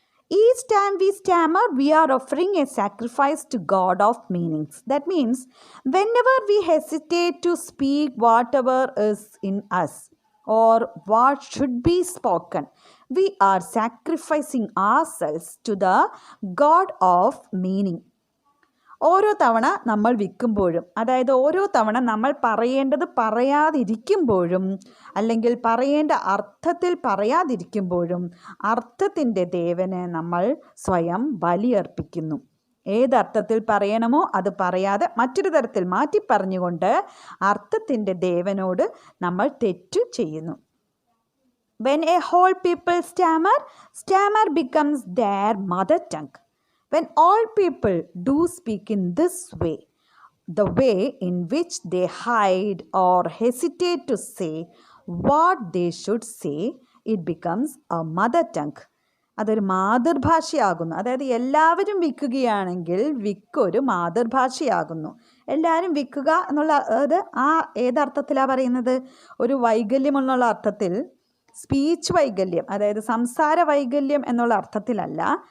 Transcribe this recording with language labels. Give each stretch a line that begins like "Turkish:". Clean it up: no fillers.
English: Each time we stammer, we are offering a sacrifice to God of meanings. That means whenever we hesitate to speak whatever is in us or what should be spoken, we are sacrificing ourselves to the God of meaning.
Malayalam: ഓരോ തവണ നമ്മൾ വിൽക്കുമ്പോഴും, അതായത് ഓരോ തവണ നമ്മൾ പറയേണ്ടത് പറയാതിരിക്കുമ്പോഴും അല്ലെങ്കിൽ പറയേണ്ട അർത്ഥത്തിൽ പറയാതിരിക്കുമ്പോഴും അർത്ഥത്തിൻ്റെ ദേവന് നമ്മൾ സ്വയം ബലിയർപ്പിക്കുന്നു. ഏതർത്ഥത്തിൽ പറയണമോ അത് പറയാതെ മറ്റൊരു തരത്തിൽ മാറ്റി പറഞ്ഞുകൊണ്ട് അർത്ഥത്തിൻ്റെ ദേവനോട് നമ്മൾ തെറ്റു ചെയ്യുന്നു.
English: When a whole people stammer becomes their mother tongue. When all people do speak in this way, the way in which they hide or hesitate to say what they should say, it becomes a mother tongue.
Malayalam: അതൊരു മാതൃഭാഷയാകുന്നു. അതായത് എല്ലാവരും വിൽക്കുകയാണെങ്കിൽ വിക്കൊരു മാതൃഭാഷയാകുന്നു. എല്ലാവരും വിൽക്കുക എന്നുള്ള അത് ഏതർത്ഥത്തിലാണ് പറയുന്നത്? ഒരു വൈകല്യമെന്നുള്ള അർത്ഥത്തിൽ, സ്പീച്ച് വൈകല്യം, അതായത് സംസാര വൈകല്യം എന്നുള്ള അർത്ഥത്തിലല്ല.